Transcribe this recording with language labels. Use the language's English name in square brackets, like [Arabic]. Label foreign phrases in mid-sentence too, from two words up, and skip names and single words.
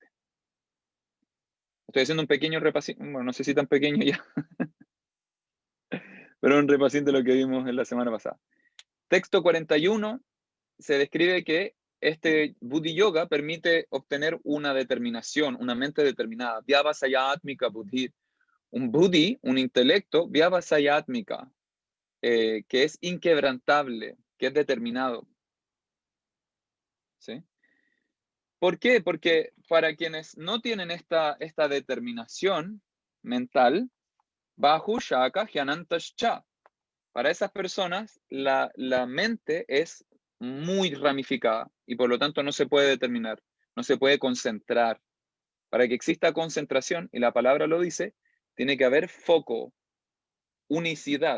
[Spanish] Estoy haciendo un pequeño repasín, bueno, no sé si tan pequeño ya, pero un repasín de lo que vimos en la semana pasada. Texto 41 se describe que este [Sanskrit] Buddhi Yoga [Spanish] permite obtener una determinación, una mente determinada. [Sanskrit] Vyavasayatmika buddhi. [Spanish] Un buddhi, un intelecto, vyavasayatmika, que es inquebrantable, que es determinado. ¿Sí? ¿Por qué? Porque para quienes no tienen esta determinación mental, [Sanskrit] bahu shaka jnanantascha, [Spanish] para esas personas la mente es muy ramificada y por lo tanto no se puede determinar, no se puede concentrar. Para que exista concentración, y la palabra lo dice, tiene que haber foco, unicidad.